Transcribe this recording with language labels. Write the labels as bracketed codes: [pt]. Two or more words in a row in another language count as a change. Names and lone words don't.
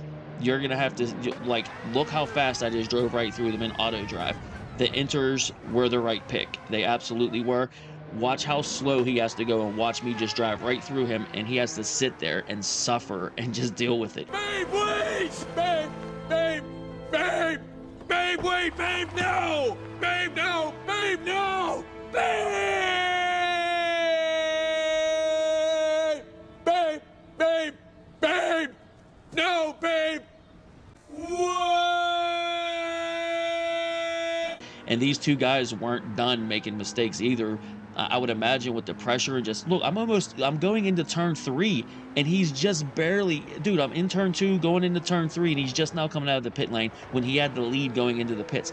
[en] You're gonna have to, like, look how fast I just drove right through them in auto drive. The inters were the right pick. They absolutely were. Watch how slow he has to go, and watch me just drive right through him, and he has to sit there and suffer and just deal with it. Babe, wait! Babe, babe, babe, babe, wait, babe, no! Babe, no! Babe, no! Babe! Babe, babe, babe! No, babe! What? And these two guys weren't done making mistakes either. I would imagine with the pressure and just, look, I'm going into turn 3, and he's just barely, dude, I'm in turn 2 going into turn 3, and he's just now coming out of the pit lane when he had the lead going into the pits.